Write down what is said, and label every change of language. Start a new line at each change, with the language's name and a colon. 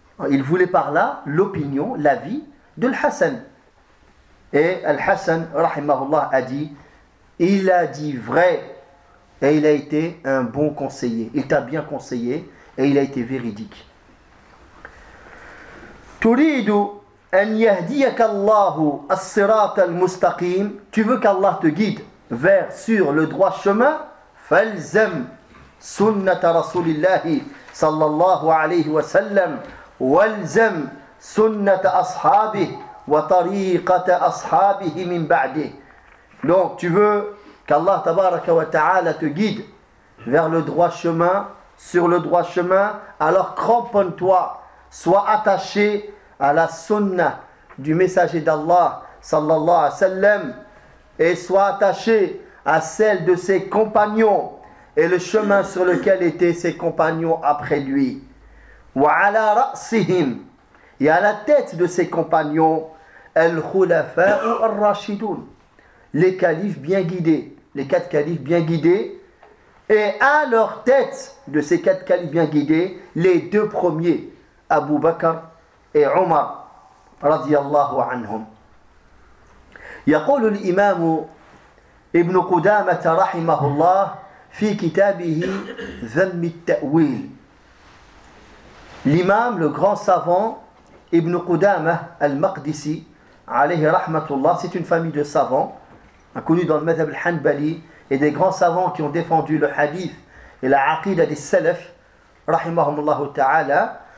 French: Il voulait par là l'opinion, l'avis de Al-Hassan. Et Al-Hassan, rahimahullah, a dit, il a dit vrai. Et il a été un bon conseiller. Il t'a bien conseillé et il a été véridique.
Arabic: تريد أن يهديك الله الصراط المستقيم.
French: Tu veux qu'Allah te guide vers, sur le droit chemin.
Arabic: فالزم سنة رسول الله صلى الله عليه وسلم والزم سنة أصحابه وطريقة أصحابه من بعده.
French: Donc tu veux qu'Allah
Arabic: tabaraka wa ta'ala
French: te guide vers le droit chemin, sur le droit chemin, alors cramponne-toi, sois attaché à la sunnah du messager d'Allah
Arabic: sallallahu alayhi wa sallam,
French: et sois attaché à celle de ses compagnons et le chemin sur lequel étaient ses compagnons après lui.
Arabic: Wa ala ra'sihim,
French: et à la tête de ses compagnons, al-khulafa'u ar-rashidun, les califes bien guidés, les quatre califes bien guidés, et à leur tête de ces quatre califes bien guidés, les deux premiers, Abu Bakr et Omar,
Arabic: radiyallahu anhum. يقول الإمام ابن قدامة رحمه الله في كتابه ذم التأويل.
French: الإمام le grand savant ابن قدامة المقدسي
Arabic: عليه رحمة الله,
French: c'est une famille de savants connue dans le madhhab al-Hanbali et des grands savants qui ont défendu le hadith et la aqida des salaf
Arabic: رحمهم الله تعالى.